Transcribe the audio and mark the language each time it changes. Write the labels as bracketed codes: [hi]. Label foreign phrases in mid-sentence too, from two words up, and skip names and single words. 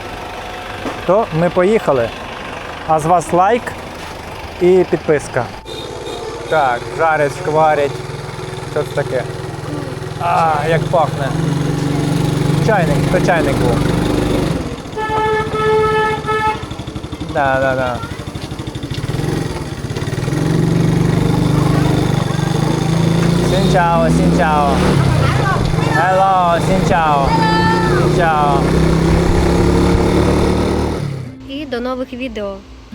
[uk] То ми поїхали. А з вас лайк і підписка. Так, жарять, шкварять. Що це таке? Як пахне. Чайник, то чайник був. Да. [vi] Xin chào, xin chào. Hello, xin chào. Xin chào. [uk] І до нових відео.